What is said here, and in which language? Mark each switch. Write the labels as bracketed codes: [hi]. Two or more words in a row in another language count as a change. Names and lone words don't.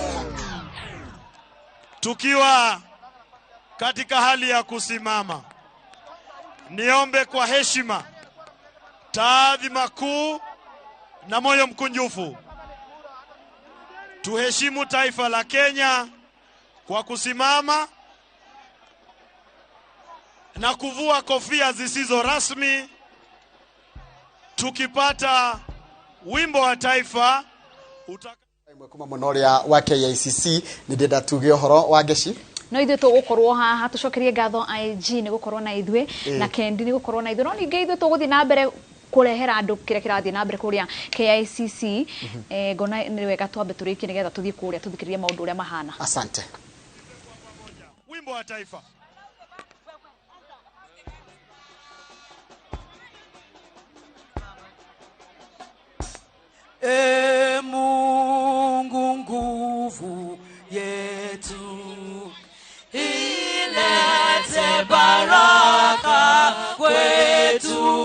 [sw] Tukiwa katika hali ya kusimama, niombe kwa heshima, taadhima kuu na moyo mkunjufu tuheshimu taifa la Kenya kwa kusimama na kuvua kofia zisizo rasmi tukipata wimbo wa taifa [ki] kuma monoria wa KICC ni ndenda tuge horo wa Geci no ithuĩ tũgũkorwo haha tũcokerie ngatho IG nĩ gũkorwo na ithuĩ na Kendi nĩ gũkorwo na ithuĩ no ningĩ ithuĩ tũgũthiĩ na mbere kurehera andu kire kirathie na mbere kuria KICC ngona ni wega twambe turikie nigetha tuthie kuria tuthikiririe maundu uria mahana. [sw] Asante. Wimbo wa taifa. Mungu nguvu yetu ilete baraka kwetu,